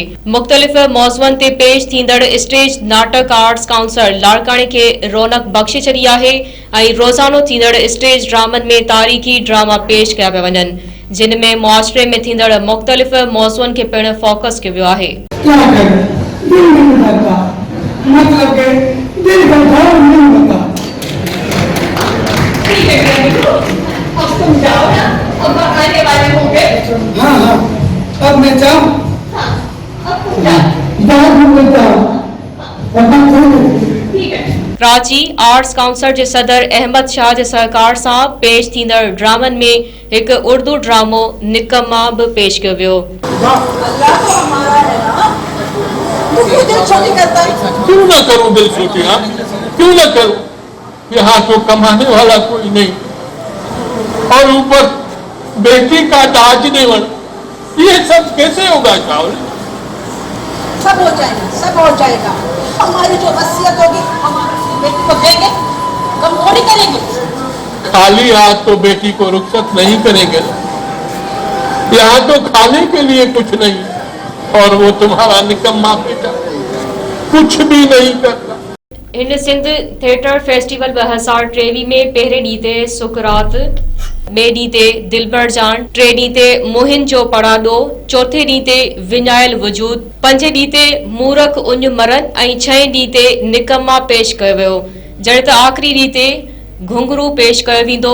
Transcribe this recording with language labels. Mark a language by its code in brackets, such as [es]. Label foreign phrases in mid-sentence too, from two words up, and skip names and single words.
[sd] मुख्तलिफ़ मौज़ुअनि ते पेश थींदड़ स्टेज नाटक आर्ट्स काउंसिल लाड़काने के रौनक बख्शे छॾी आहे ऐं रोज़ानो थींदड़ स्टेज ड्रामनि में तारीख़ी ड्रामा पेश कया पिया वञनि, जिन में मुआशरे में थींदड़ मुख्तलिफ़ मौज़ुअनि खे पिणु फोकस कयो वियो आहे। [ur] کیا کریں، دل نہیں کرتا، مطلب کے دل کا بھاؤ نہیں ہوتا. ٹھیک ہے، اب تم جاؤ نا، اب آنے والے ہوں گے. ہاں، اب میں جاؤں. ہاں، اب تم جاؤ. بہت گھوم جاؤ، اب میں جاؤں. ٹھیک ہے. [sd] कराची आर्ट्स काउंसिल जे सदर अहमद शाह जे सहकार सां पेश थींदड़ ड्रामनि में हिकु उर्दू ड्रामो निकम्मा बि पेश कयो वियो। [ur] اللہ تو ہمارا ہے نا، تو کیوں دل چھوٹی کرتا ہے? کیوں نہ کروں دل چھوٹی، ہاں کیوں نہ کروں، یہاں تو کمانے والا کوئی نہیں اور اوپر بیٹی کا داج دیون، یہ سب کیسے ہوگا چاول? سب ہو جائے گا، سب ہو جائے گا. ہماری جو وصیت ہوگی ہمارے بیٹی کو دیں گے، کم تھوڑی کریں گے. خالی ہاتھ تو بیٹی کو رخصت نہیں کریں گے، یہاں تو کھانے کے لیے کچھ نہیں اور وہ تمہارا نکما بیٹا کچھ بھی نہیں کرتا. [sd] हिन सिंध थिएटर फेस्टिवल 2023 में पहिरें ॾींहं ते सुकरात, ॿिए ॾींहं ते दिलबर जान, टे ॾींहं ते मोहिन जो पड़ाडो, चौथे ॾींहं ते विञायल वजूद, पंजे ॾींहं ते मूरख उञ मरन ऐं छहें ॾींहं ते निकम्मा पेश कयो वियो, जॾहिं त आख़िरी ॾींहं ते घुंघरू पेश कयो वेंदो।